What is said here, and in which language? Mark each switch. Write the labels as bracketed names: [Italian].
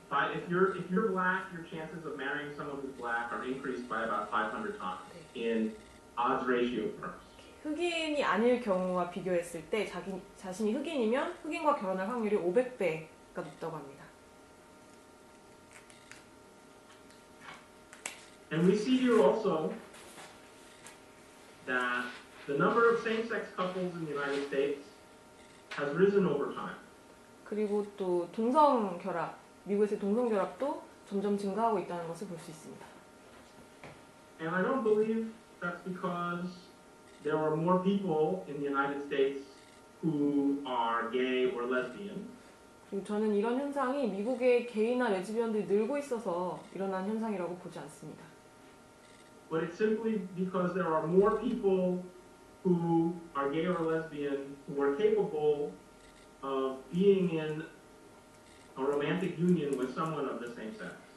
[English] But if you're black, your chances of marrying someone who's black are increased by about 500 times in odds ratio terms. [Korean] 흑인이 아닐 경우와 비교했을 때 자신이 흑인이면 흑인과 결혼할 확률이 500배가 높다고 합니다. [English] And we see here also that the number of same-sex couples in the United States has risen over time. [Korean] 그리고 또 동성결합, 미국에서의 동성결합도 점점 증가하고 있다는 것을 볼 수 있습니다. [English] And I don't believe that's because there are more people in the United States who are gay or lesbian. [Korean] 그리고 저는 이런 현상이 미국의 게이나 레즈비언들이 늘고 있어서 일어난 현상이라고 보지 않습니다. [English] But it's simply because there are more people who are gay or lesbian who are capable of being in a romantic union with someone of the same sex.